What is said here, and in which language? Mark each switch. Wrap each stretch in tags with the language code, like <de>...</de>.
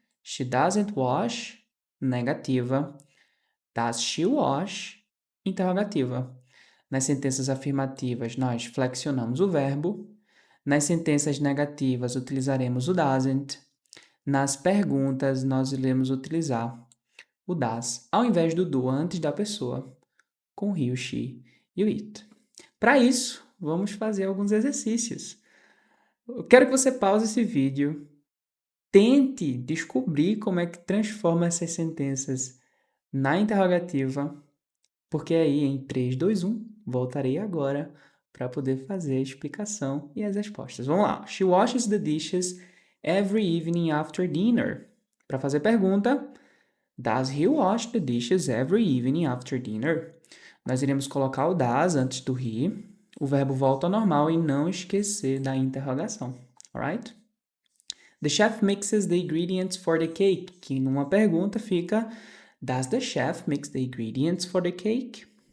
<en>She doesn't wash, negativa. Does she wash, interrogativa.</en> <pt>Nas sentenças afirmativas, nós flexionamos o verbo. Nas sentenças negativas, utilizaremos o doesn't. Nas perguntas, nós iremos utilizar o das, ao invés do do antes da pessoa, com he, o she e o it. Para isso, vamos fazer alguns exercícios. Eu quero que você pause esse vídeo, tente descobrir como é que transforma essas sentenças na interrogativa, porque aí em 3, 2, 1, voltarei agora para poder fazer a explicação e as respostas. Vamos lá.</pt> <en>She washes the dishes every evening after dinner. Para fazer pergunta, does he wash the dishes every evening after dinner?</en> <pt>Nós iremos colocar o does antes do he, o verbo volta ao normal e não esquecer da interrogação. Alright?</pt> <en>The chef mixes the ingredients for the cake, que numa pergunta fica does the chef mix the ingredients for the cake?</en>